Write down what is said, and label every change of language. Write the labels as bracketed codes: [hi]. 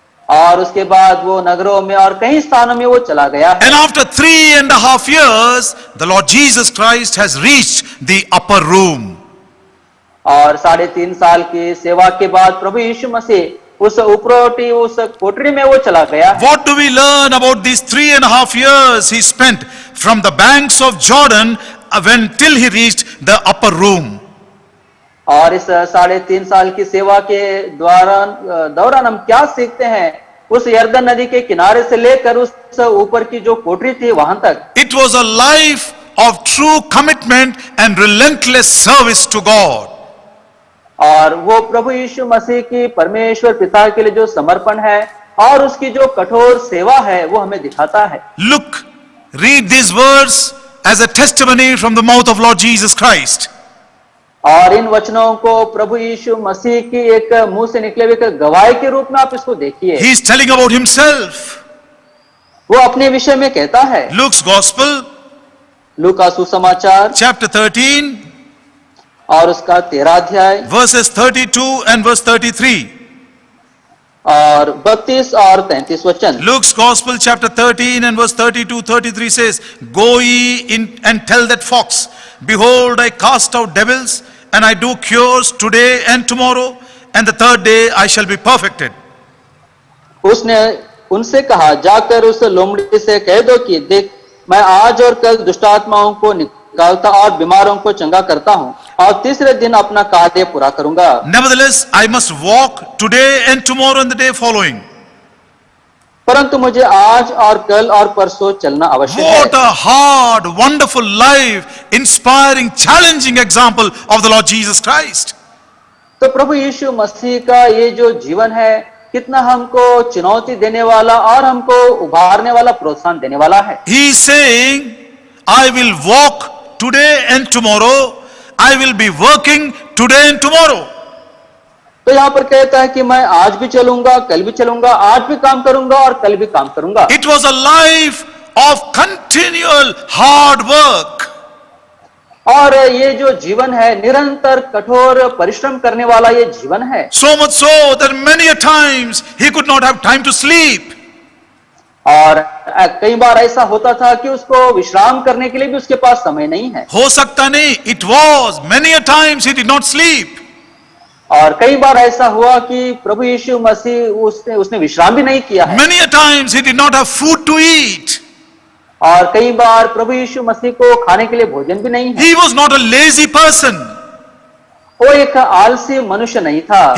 [hi] और उसके बाद वो नगरों में और कई स्थानों में वो चला गया है। [en] And after 3.5 years, the Lord Jesus Christ has reached the upper room. [hi] और 3.5 साल की सेवा के बाद प्रभु यीशु मसीह उस उपरोटी उस कोठरी में वो चला गया है। [en] What do we learn about these 3.5 years he spent from the banks of Jordan when till he reached the upper room? [hi] और इस 3.5 साल की सेवा के दौरान हम क्या सीखते हैं उस यरदन नदी के किनारे से लेकर उस ऊपर की जो कोठरी थी वहां तक? [en] It was a life of true commitment and relentless service to God. [hi] और वो प्रभु यीशु मसीह की परमेश्वर पिता के लिए जो समर्पण है और उसकी जो कठोर सेवा है वो हमें दिखाता है। [en] Look, read these words as a testimony from the mouth of Lord Jesus Christ. [hi] और इन वचनों को प्रभु यीशु मसीह की एक मुंह से निकले हुए एक गवाही के रूप में आप इसको देखिए। [en] He is telling about himself. [hi] वो अपने विषय में कहता है। [en] Luke's Gospel, [hi] लूका सुसमाचार [en] chapter 13, [hi] और उसका 13 अध्याय [en] verses 32 and verse 33. [hi] और 32 और 33 वचन। [en] Luke's Gospel, chapter 13 and verse 32-33 says, Go ye in and tell that fox, behold, I cast out devils, and I do cures today and tomorrow, and the third day I shall be perfected. [hi] उसने उनसे कहा, जाकर उस लोमड़ी से कह दो कि देख, मैं आज और कल दुष्टात्माओं को निकालता और बीमारों को चंगा करता हूँ, और तीसरे दिन अपना कार्य पूरा करूंगा। [en] Nevertheless, I must walk today and tomorrow and the day following. [hi] परंतु मुझे आज और कल और परसों चलना आवश्यक है। [en] What a hard, wonderful life, inspiring, challenging example of the Lord Jesus Christ. [hi] तो प्रभु यीशु मसीह का ये जो जीवन है कितना हमको चुनौती देने वाला और हमको उभारने वाला, प्रोत्साहन देने वाला है। [en] He is saying, I will walk today and tomorrow. I will be working today and tomorrow. [hi] तो यहाँ पर कहता है कि मैं आज भी चलूंगा, कल भी चलूंगा, आज भी काम करूंगा और कल भी काम करूंगा। [en] It was a life of continual hard work. [hi] और ये जो जीवन है निरंतर कठोर परिश्रम करने वाला ये जीवन है। [en] So much so that many a times he could not have time to sleep. [hi] और कई बार ऐसा होता था कि उसको विश्राम करने के लिए भी उसके पास समय नहीं है। हो सकता नहीं, [en] it was many a times he did not sleep. [hi] और कई बार ऐसा हुआ कि प्रभु यीशु मसीह उसने विश्राम भी नहीं किया है। [en] Many a times he did not have food to eat. [hi] और कई बार प्रभु यीशु मसीह को खाने के लिए भोजन भी नहीं है। [en] He was not a lazy person. [hi] वो एक आलसी मनुष्य नहीं था।